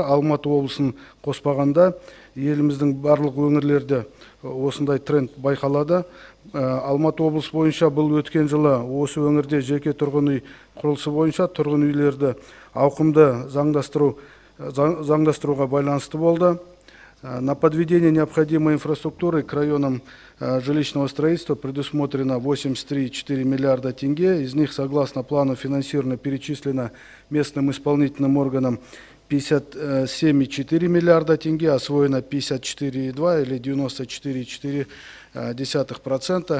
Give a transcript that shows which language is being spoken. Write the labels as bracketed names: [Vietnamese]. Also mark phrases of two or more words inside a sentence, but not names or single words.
[Kazakh] Алматы облысын қоспағанда еліміздің барлық өңірлерде осындай тренд байқалады. Алматы облысы бойынша бұл өткен жылы осы өңірде жеке тұрғын үй құрылысы бойынша тұрғын үйлерді ауқымды заңдастыруға байланысты болды. [Russian] На подведение необходимой инфраструктуры к районам жилищного строительства предусмотрено 83,4 миллиарда тенге. Из них, согласно плану финансирования, перечислено местным исполнительным органам 57,4 миллиарда тенге, освоено 54,2 или 94,4%.